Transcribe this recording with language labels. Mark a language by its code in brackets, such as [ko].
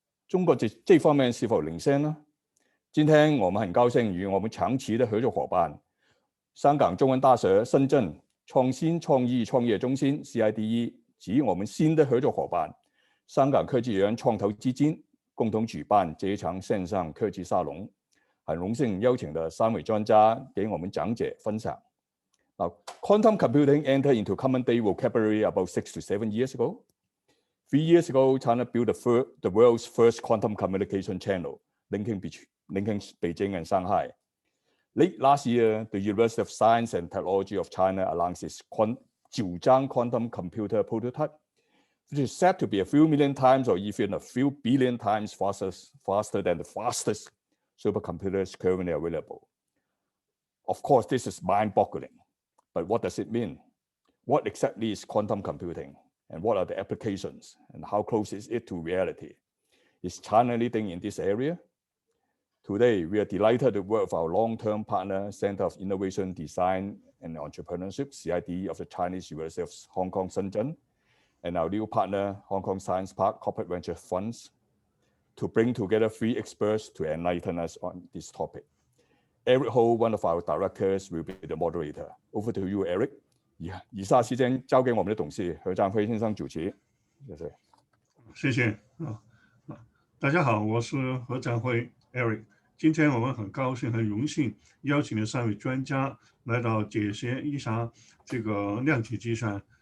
[zh] 中国这方面是否领先呢？今天我们很高兴与我们长期的合作伙伴，香港中文大学深圳创新创意创业中心 CIDE 及我们新的合作伙伴香港科技园创投基金共同举办这一场线上科技沙龙，很荣幸邀请的3位专家给我们讲解分享。 [en] Now, quantum computing entered into common day vocabulary about 6 to 7 years ago. 3 years ago, China built the world's first quantum communication channel, linking Beijing and Shanghai. Late last year, the University of Science and Technology of China announced its 9张 quantum computer prototype, which is said to be a few million times or even a few billion times faster than the fastest supercomputers currently available. Of course, this is mind-boggling, but what does it mean? What exactly is quantum computing? And what are the applications? And how close is it to reality? Is China leading in this area? Today, we are delighted to work with our long-term partner, Center of Innovation, Design and Entrepreneurship, CIDE of the Chinese University of Hong Kong, Shenzhen, and our new partner, Hong Kong Science Park Corporate Venture Funds, to bring together 3 experts to enlighten us on this topic. Eric Ho, one of our directors, will be the moderator. Over to you, Eric. [zh] 以下时间交给我们的董事何占辉先生主持。谢谢。大家好，我是何占辉 Eric。今天我们很高兴、很荣幸邀请了3位专家来到解析一下这个量子计算。